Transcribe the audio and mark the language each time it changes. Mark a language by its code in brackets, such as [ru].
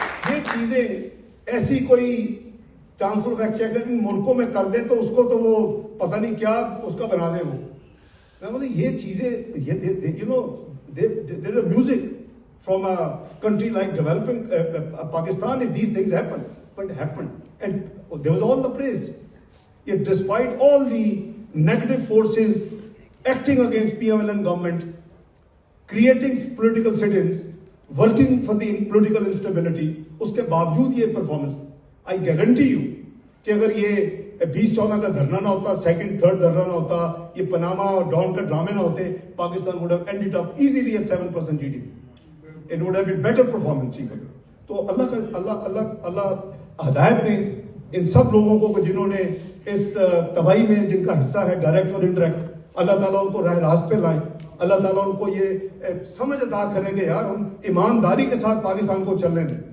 [ur] یہ چیزیں ایسی کوئی ٹرانسفر کا چیک ان ملکوں میں کر دیں تو اس کو تو وہ پتہ نہیں کیا اس کا بنا دیں. وہ میں بولے یہ چیزیں [en] You know there is music from a country like developing Pakistan if these things happen, but it happened and there was all the praise. Yet despite all the negative forces acting against PMLN government, creating political sit-ins, working for the political instability, [ur] اس کے باوجود یہ performance, [en] I guarantee you [ur] کہ اگر یہ 2014 کا دھرنا نہ ہوتا, second third دھرنا نہ ہوتا, یہ پناما اور ڈان کا ڈرامے نہ ہوتے, [en] Pakistan would have ended up easily at 7% GDP. It would have been better performance even. [ur] تو اللہ ہدایت دیں ان سب لوگوں کو جنہوں نے اس تباہی میں جن کا حصہ ہے ڈائریکٹ اور انڈائریکٹ, اللہ تعالیٰ ان کو راہ راست پہ لائیں. اللہ تعالیٰ ان کو یہ سمجھ عطا کریں کہ یار ہم ایمانداری کے ساتھ پاکستان کو چلنے دیں.